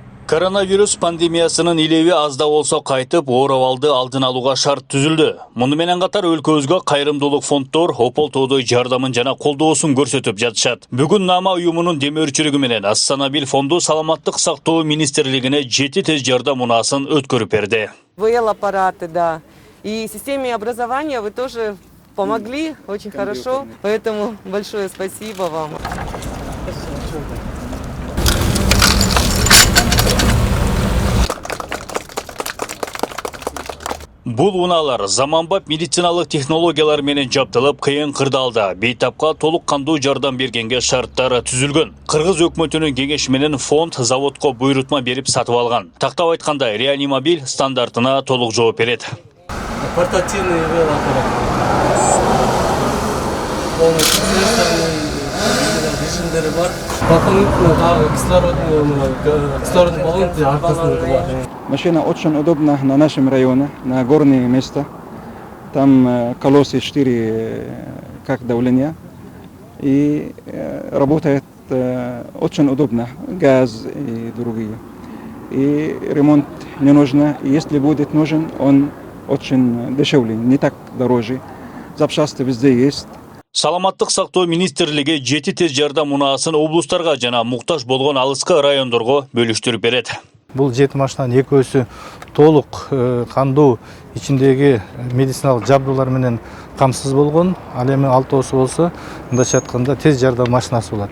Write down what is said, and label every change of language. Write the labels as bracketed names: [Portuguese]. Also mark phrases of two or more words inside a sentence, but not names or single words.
[Kyrgyz] Коронавирус пандемиясынын илеби азда болсо кайтып, оор абалды алдын алууга шарт түзүлдү. Муну менен катар өлкөбүзгө кайрымдуулук фонддор опол-тоодой жардамын жана колдоосун көрсөтүп жатышат. Бүгүн Нама уюмунун демөөрчүлүгү менен Астанабил фонду Саламаттык сактоо министрлигине 7 тез жардам унаасын өткөрүп берди. [Russian] ВЛ-аппараты, да. И системе образования вы тоже помогли очень хорошо, поэтому большое спасибо вам. [Kyrgyz] Бул унаалар заманбап медициналык технологиялар менен жабдылып, кыйын кырдаалда бейтапка толук кандуу жардам бергенге шарттары түзүлгөн. Кыргыз өкмөтүнүн кеңеши менен фонд заводко буйрутма берип сатып алган. Тактап айтканда, реанимобиль стандартына толук жооп берет. [Russian] Портативный ВЛ-аппарат. [Kyrgyz] Режимдери бар. [Russian] Дополнительно кислородный баллон [Kyrgyz] аркасында бар. [Russian] Машина очень удобна на нашем районе, на горные места. Там колеса 4 как давление. И работает очень удобно, газ и другие. И ремонт не нужно. Если будет нужен, он очень дешевле, не так дороже. Запчасти везде есть. [Kyrgyz] Саламаттык сактоо министрлиги 7 тез жардам унаасын облустарга жана муктаж болгон алыскы райондорго бөлүштүрүп берет. Бул 7 машинанын экөөсү толук кандуу ичиндеги медициналык жабдуулар менен камсыз болгон. Ал эми 6-оосу болсо, мындайча айтканда тез жардам машинасы болот.